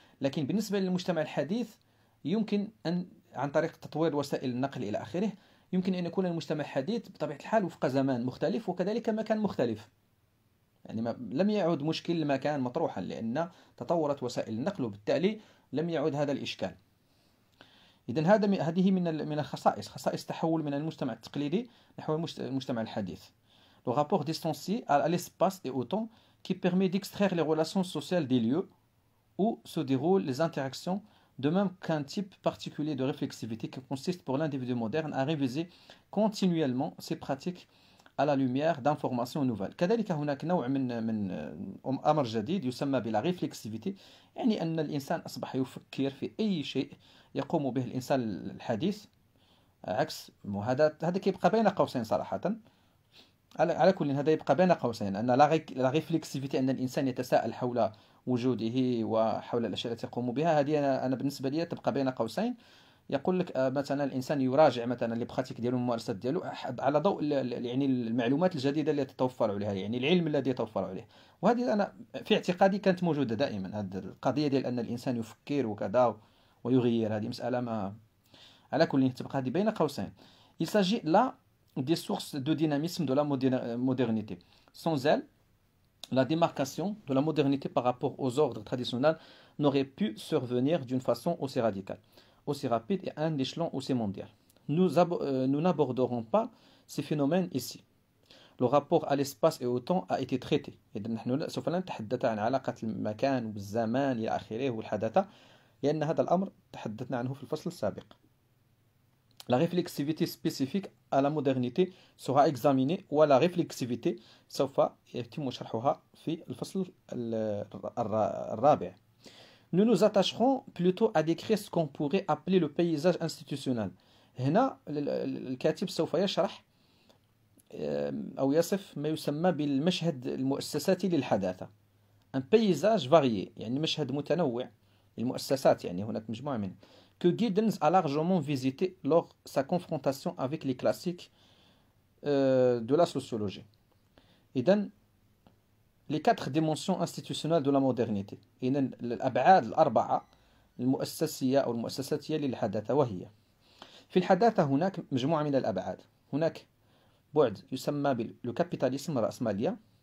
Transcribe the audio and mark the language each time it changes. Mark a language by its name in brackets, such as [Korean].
[Arabic] لكن بالنسبة للمجتمع الحديث يمكن أن عن طريق تطوير وسائل النقل إلى آخره يمكن أن يكون المجتمع الحديث بطبيعة الحال وفق زمان مختلف وكذلك مكان مختلف. يعني لم يعد مشكل المكان مطروحا لأن تطورت وسائل النقل، وبالتالي لم يعد هذا الإشكال. إذن هذه من خصائص تحول من المجتمع التقليدي نحو المجتمع الحديث. [French] Le rapport distancié à l'espace et au temps qui permet d'extraire les relations sociales des lieux où se déroulent les interactions, de même qu'un type particulier de réflexivité qui consiste pour l'individu moderne à réviser continuellement ses pratiques à la lumière d'informations nouvelles. [Arabic] كذلك هناك نوع من أمر جديد يسمى بلا ريفلكسيفيتي، يعني أن الإنسان أصبح يفكر في أي شيء يقوم به الإنسان الحديث، عكس هذا كيبقى بين قوسين صراحة. على كل هذا يبقى بين قوسين أن لا ريفلكسيفيتي، أن الإنسان يتساءل حول وجوده وحول الأشياء التي يقوم بها، هذه أنا بالنسبة لي تبقى بين قوسين. يقول لك مثلا الانسان يراجع مثلا لي براتيك ديالو، الممارسات ديالو على ضوء يعني المعلومات الجديده اللي تتوفر عليها، يعني العلم الذي يتوفر عليه. وهذه انا في اعتقادي كانت موجوده دائما، هذه القضيه ديال ان الانسان يفكر وكذا ويغير، هذه مساله ما على كل تبقى هذه بين قوسين. [French] Il s'agit là des sources de dynamisme de la modernité. Sans elle, la démarcation de la modernité par rapport aux ordres traditionnels n'aurait pu survenir d'une façon aussi radicale, aussi rapide et à un échelon aussi mondial. Nous n'aborderons pas ces phénomènes ici. Le rapport à l'espace et au temps a été traité. [Arabic] إذا نحن سوف لا نتحدث عن علاقة المكان والزمان إلى آخره والحداثة، لأن هذا الأمر تحدثنا عنه في الفصل السابق. [French] La réflexivité spécifique à la modernité sera examinée, ولا réflexivité [Arabic] سوف يتم شرحها في الفصل الرابع. [French] Nous nous attacherons plutôt à décrire ce qu'on pourrait appeler le paysage institutionnel. [Arabic] هنا الكاتب سوف يشرح أو يصف ما يسمى بالمشهد المؤسساتي للحداثة. [French] Un paysage varié، [Arabic] يعني مشهد متنوع للمؤسسات، يعني هناك مجموعة منها. [French] Que Giddens a largement visité lors de sa confrontation avec les classiques de la sociologie. [Arabic] إذن [French] les 4 dimensions institutionnelles de la modernité، [Arabic] إذن الأبعاد الأربعة المؤسسية أو المؤسساتية للحداثة، وهي في الحداثة هناك مجموعة من الأبعاد. هناك بعد يسمى بالكابيتاليسم، الرأسمالية.